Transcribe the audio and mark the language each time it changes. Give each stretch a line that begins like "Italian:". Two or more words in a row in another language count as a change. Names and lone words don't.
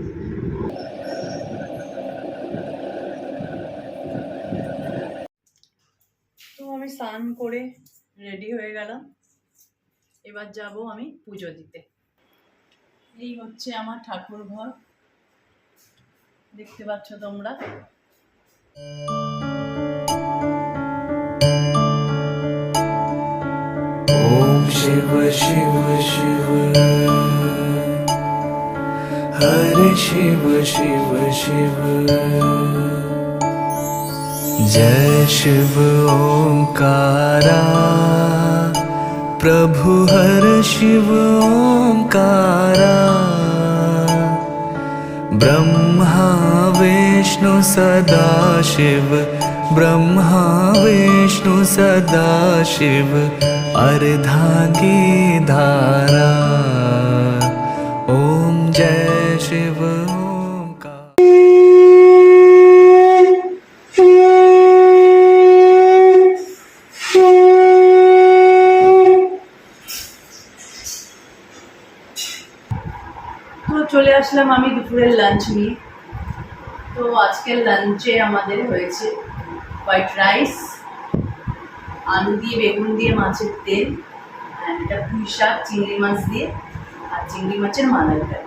Bangla: তো আমি স্নান করে রেডি হয়ে গেলাম, এবার যাব আমি পুজো দিতে। এই হচ্ছে আমার ঠাকুর ঘর, দেখতে পাচ্ছ তোমরা।
Hindi: ओम शिव शिव शिव हरे शिव शिव शिव जय शिव ओंकारा प्रभु हर शिव ओंकारा ब्रह्मा विष्णु सदा शिव ब्रह्मा विष्णु सदा शिव अर्धांगी धारा ओम जय शिव ओंकार।
Bangla: তো চলে আসলাম আমি দুপুরের লাঞ্চ নিয়ে। তো আজকের লাঞ্চে আমাদের হয়েছে
English: white rice,
Bangla: আলু দিয়ে বেগুন দিয়ে মাছের তেল, অ্যান্ড এটা পুঁই শাক চিংড়ি মাছ দিয়ে, আর চিংড়ি মাছের মালাইকারি।